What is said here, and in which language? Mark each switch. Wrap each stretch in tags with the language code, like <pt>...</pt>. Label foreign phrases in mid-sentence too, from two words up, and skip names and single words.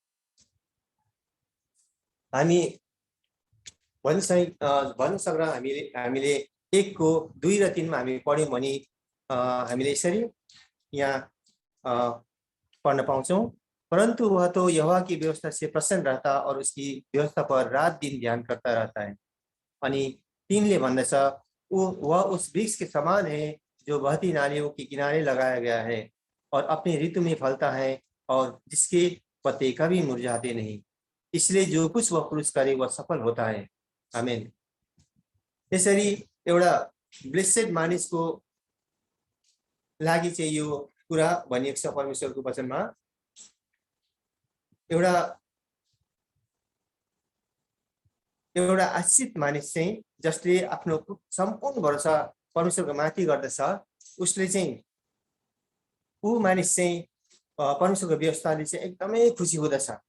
<ne>हामी भन्नुसक्दा हामीले 1 को 2 र 3 मा हामी पढ्यौं भने हामीले यसरी यहाँ पढ्न पाउँछौं,</ne> <hi>परंतु वह तो यहोवा की व्यवस्था से प्रसन्न रहता और उसकी व्यवस्था पर रात दिन ध्यान करता रहता है।</hi> <ne>अनि 3 ले भन्दछ,</ne> <hi>वह उस वृक्ष के समान है जो बहती नालियों के किनारे लगाया गया है और अपने ऋतु में फलता है और जिसके पत्ते कभी मुरझाते नहीं। इसलिए जो कुछ वह पुरुष करे वह सफल होता है। आमेन।</hi> <ne>यसरी एउटा ब्लेसेड मानिसको लागि चाहिँ यो कुरा भनिएको छ परमेश्वरको वचनमा। एउटा आश्रित मानिस चाहिँ जसले आफ्नो सम्पूर्ण भरोसा परमेश्वरको माथि गर्दछ, उसले चाहिँ ऊ मानिस चाहिँ परमेश्वरको व्यवस्थाले चाहिँ एकदमै खुसी हुँदछ।</ne>